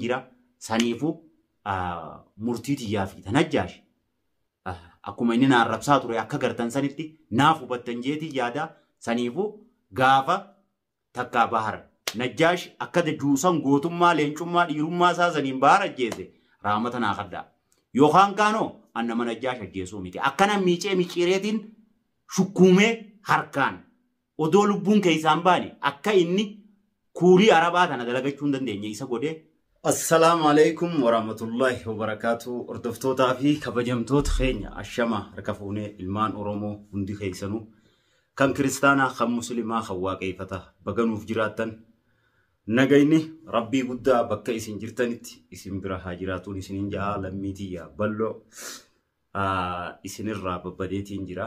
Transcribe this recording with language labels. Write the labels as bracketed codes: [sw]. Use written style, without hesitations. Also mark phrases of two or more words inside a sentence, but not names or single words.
[om] jira saniifu murtiitii yaafi najjaash akkuma inni na arrabsaa ture akka gartan sanitti naaf hubattan jeetii yaada saniifu gaafa takkaa bahar najjaash akka juusan gootummaa leencummaa dhiirummaa isaa saniin bahar ajjeese raamata naa kaddaa yookaan kaanoo annama najjaash ajjeesuu miti akkana miicee miciireetiin shukkuumee harkaan odoo lubbuun keessaan baane akka inni kuurii arabaa tana dalagachuu hin dandeenye isa godhee. [ar] السلام عليكم ورحمة الله وبركاته. [om] Ordoftootaa fi kabajamtoota keenya ashama harka fuunee ilmaan Oromoo hundi keessanuu kan kiristaanaa kan musliimaa kan waaqeffata baganuuf jiraattan nagayni rabbii guddaa bakka isin jirtanitti isin bira haa jiraatuun isiniin ja'a lammiitiyya balloo isinirraa babbadeetiin jira.